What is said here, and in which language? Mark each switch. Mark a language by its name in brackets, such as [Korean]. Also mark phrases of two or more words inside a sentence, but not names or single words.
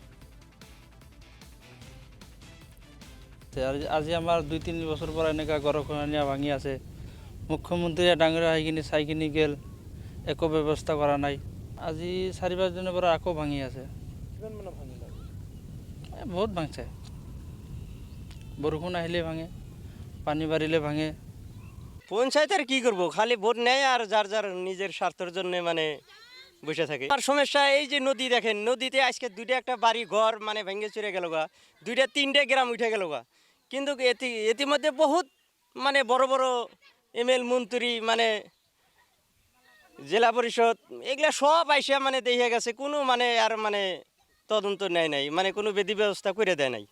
[Assamese] আজি আমাৰ ২-৩ বছৰৰ পৰা এনেকুৱা গৰাখহনীয়া ভাঙি আছে। মুখ্যমন্ত্ৰীয়ে ডাঙৰ আহিকিনি চাইকিনি গেল, একো ব্যৱস্থা কৰা নাই। আজি ৪-৫ দিনৰ পৰা আকৌ ভাঙি আছে। কিমান মানে ভাঙিলে? বহুত ভাঙছে। বৰষুণ আহিলে ভাঙে, পানী বাঢ়িলে ভাঙে। [Bangla] পঞ্চায়েত আর কি করবো, খালি ভোট নেয় আর যার যার নিজের স্বার্থের জন্য মানে বসে থাকে। আর সমস্যা এই যে নদী দেখেন, নদীতে আজকে দুইটা একটা বাড়ি ঘর মানে ভেঙে চুরে গেল গা, 2-3টে গ্রাম উঠে গেল গা। কিন্তু ইতিমধ্যে বহুত মানে বড় বড় এমএল মন্ত্রী মানে জেলা পরিষদ এগুলা সব আইসা মানে দেখে গেছে, কোনো মানে আর মানে তদন্ত নেয় নাই, মানে কোনো বিধি ব্যবস্থা করে দেয় নাই।